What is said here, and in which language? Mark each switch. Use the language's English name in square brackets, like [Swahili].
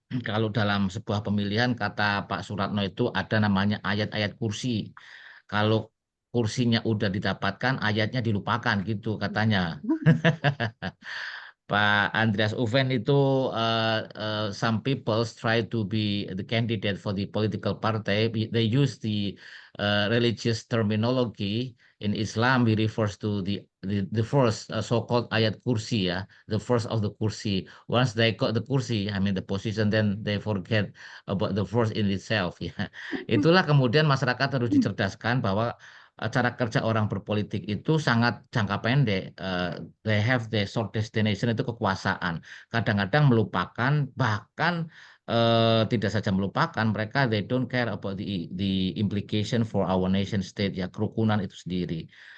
[Indonesian] Kalau dalam sebuah pemilihan kata Pak Suratno itu ada namanya ayat-ayat kursi. Kalau kursinya udah didapatkan, ayatnya dilupakan gitu katanya. [English] Pak Andreas Ufen itu some people try to be the candidate for the political party. They use the religious terminology. In Islam, we refers to the first so-called ayat kursi ya, the first of the kursi. Once they got the kursi, I mean the position, then they forget about the first in itself ya. [Indonesian] Itulah kemudian masyarakat harus dicerdaskan bahwa cara kerja orang berpolitik itu sangat jangka pendek. [English] They have the short destination, [Indonesian] itu kekuasaan. Kadang-kadang melupakan, bahkan tidak saja melupakan, mereka [English] they don't care about the implication for our nation state [Indonesian] ya, kerukunan itu sendiri.